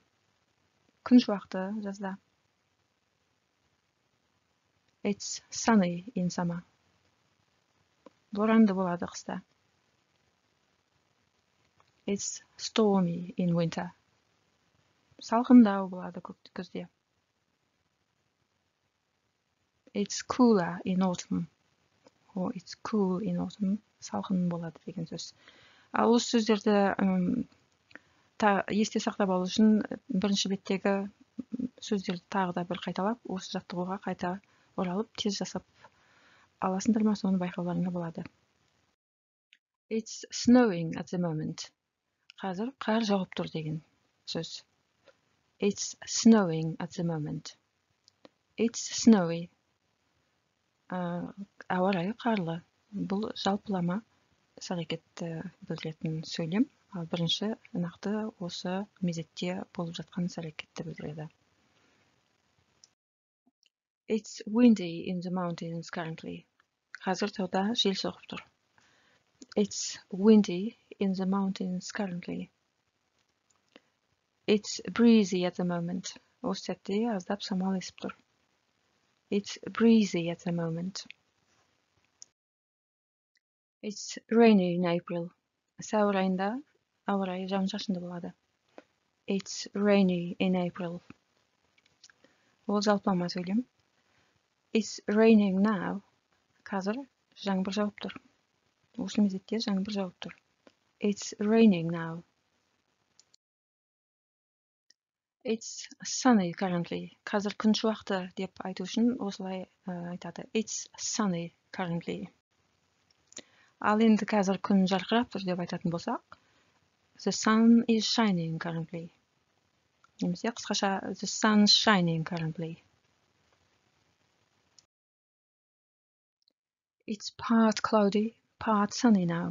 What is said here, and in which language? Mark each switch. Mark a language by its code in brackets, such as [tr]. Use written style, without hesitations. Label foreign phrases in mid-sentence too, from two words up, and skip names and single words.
[kk] Күн шуақты жазда. [en] It's sunny in summer. [kk] Боранды болады қыста. [en] It's stormy in winter. [kk] Салқындау болады күзде. [en] It's cooler in autumn. It's cool in autumn. [kk] Салқын болады деген сөз. Ал осы сөздерді есте сақтап алу үшін бірінші беттегі сөздерді тағы да бір қайталап, осы жаттығуға қайта оралып, тез жасап аласыңдар ма, соны байқауларыңа болады. [en] It's snowing at the moment. [kk] Қазір қар жауып тұр деген сөз. [en] It's snowing at the moment. It's snowy. [kk] Ауа райы қарлы. Бұл жалпылама іс-әрекетті білдіретін сөйлем. Ал бірінші нақты осы мезетте болып жатқан іс-әрекетті білдіреді. [en] It's windy in the mountains currently. [kk] Қазір тауда жел соғып тұр. [en] It's windy in the mountains currently. It's breezy at the moment. [kk] Осы сәтте аздап самал есіп тұр. [en] It's breezy at the moment. It's rainy in April. [kk] Сәуір айында ауа райы жауын-шашынды болады. [en] It's rainy in April. [kk] Ол жалпылама сөйлем. [en] It's raining now. [kk] Қазір жаңбыр жауып тұр. Осы мезетте жаңбыр жауып тұр. [en] It's raining now. It's sunny currently. [kk] Қазір күн шуақты деп айту үшін осылай айтады. [en] It's sunny currently. [kk] Ал енді қазір күн жарқырап тұр деп айтатын болсақ, [en] the sun is shining currently. [kk] Немесе қысқаша [en] the sun is shining currently. It's part cloudy, part sunny now.